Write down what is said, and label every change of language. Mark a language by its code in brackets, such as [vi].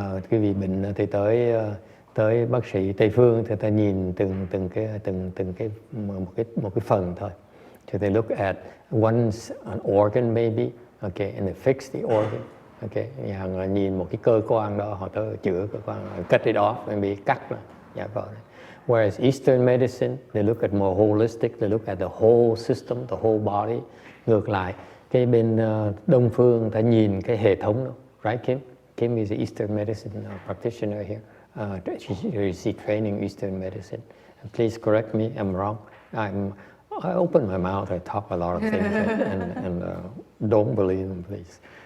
[vi] Cái bị bệnh thì tới bác sĩ Tây phương thì ta nhìn từng cái một cái phần thôi. [en] So they look at an organ maybe, okay, and they fix the organ, okay. [vi] Hàng là nhìn một cái cơ quan đó, họ tới chữa cơ quan, [en] cut it off, [vi] maybe cắt nó, dạ vâng. [en] Whereas Eastern medicine, they look at more holistic, they look at the whole system, the whole body. [vi] Ngược lại, cái bên Đông phương ta nhìn cái hệ thống đó, right Kim? [en] Kim is an Eastern medicine practitioner here. She training Eastern medicine. Please correct me, I'm wrong. I open my mouth, I talk a lot of things, and don't believe them, please.